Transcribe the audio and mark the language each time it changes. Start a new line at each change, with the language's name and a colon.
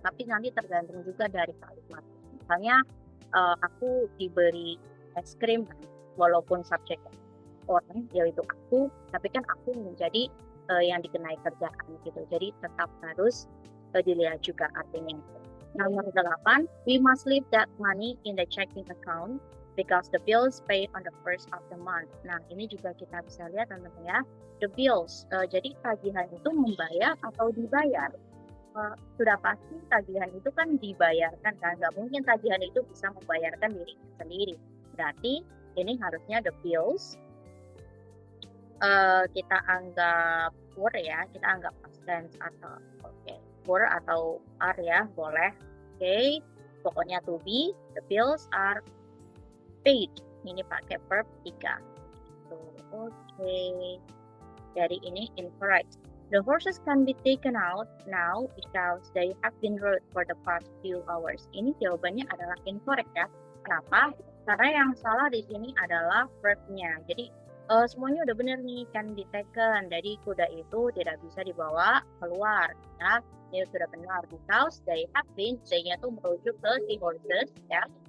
Indonesian: Tapi nanti tergantung juga dari kalimat. Misalnya aku diberi es krim, walaupun subjeknya orang yaitu aku, tapi kan aku menjadi yang dikenai kerjaan gitu. Jadi tetap harus dilihat juga artinya.
English: Nomor 8, we must leave that money in the checking account because the bills paid on the first of the month.
Indonesian: Nah, ini juga kita bisa lihat teman-teman ya. The bills, jadi tagihan itu membayar atau dibayar. Sudah pasti tagihan itu kan dibayarkan kan, nggak mungkin tagihan itu bisa membayarkan dirinya sendiri. Berarti ini harusnya the bills kita anggap were ya, kita anggap past tense atau were atau are ya, boleh. Oke, pokoknya to be,
English: the bills are paid.
Indonesian: Ini pakai verb 3. Oke. Jadi ini incorrect.
English: The horses can be taken out now because they have been rode for the past few hours.
Indonesian: Ini jawabannya adalah incorrect ya. Kenapa? Karena yang salah di sini adalah verb-nya. Jadi semuanya udah benar nih,
English: can be taken.
Indonesian: Jadi kuda itu tidak bisa dibawa keluar. Ya, ini sudah benar.
English: Because they have been,
Indonesian: they-nya tuh merujuk ke si horses ya.